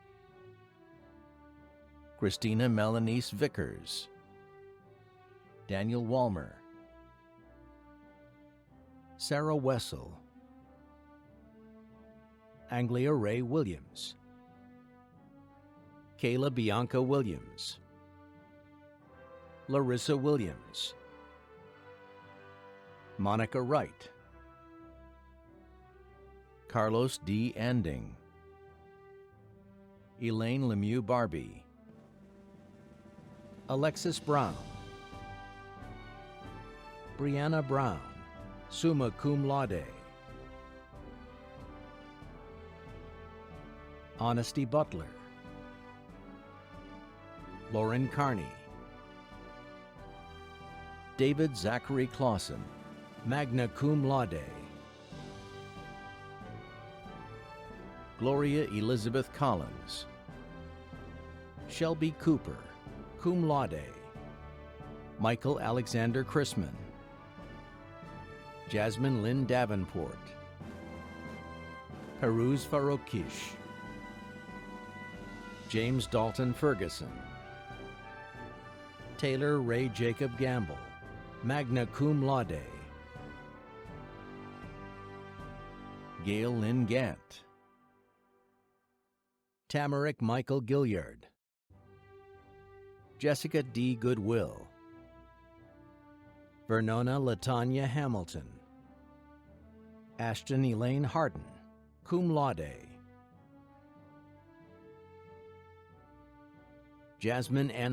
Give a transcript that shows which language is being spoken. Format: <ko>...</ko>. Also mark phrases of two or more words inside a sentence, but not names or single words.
<en>Christina Melanice Vickers, Daniel Walmer, Sarah Wessel, Anglia Ray Williams, Kayla Bianca Williams, Larissa Williams, Monica Wright, Carlos D. Anding, Elaine Lemieux Barbie, Alexis Brown, Brianna Brown,</en> <la>summa cum laude, Honesty Butler,</la> <en>Lauren Carney, David Zachary Clausen,</en> <la>magna cum laude,</la> <en>Gloria Elizabeth Collins, Shelby Cooper,</en> <la>cum laude,</la> <en>Michael Alexander Chrisman, Jasmine Lynn Davenport, Peruz Farokish, James Dalton Ferguson, Taylor Ray Jacob Gamble,</en> <la>magna cum laude,</la> <en>Gail Lynn Gant, Tamarick Michael Gilliard, Jessica D. Goodwill, Vernona Latanya Hamilton, Ashton Elaine Harden,</en> <la>cum laude,</la> <en>Jasmine N.</en>